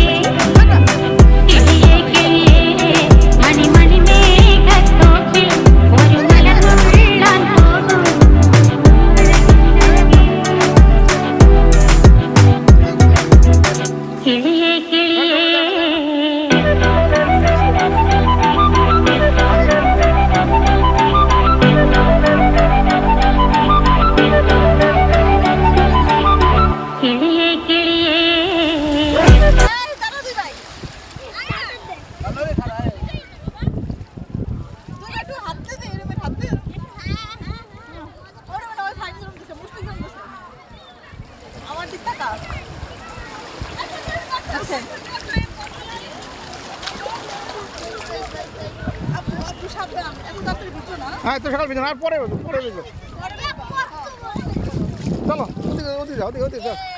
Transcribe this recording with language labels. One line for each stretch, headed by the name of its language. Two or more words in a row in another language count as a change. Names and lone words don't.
Malayalam: കിളിയേ കിളിയേ മണിമണി മേഘത്തോപ്പിൽ ഒരു മലർന്നുള്ളാൻ പോകും അഴകിനഴകേ. കിളിയേ കിളിയേ കിളിയേ കിളിയേ
Bangla: হ্যাঁ তো সকাল বিজন আর পরে পরে বিজন চলো ওদিকে ওদিকে যাও ওদিকে ওদিকে যাও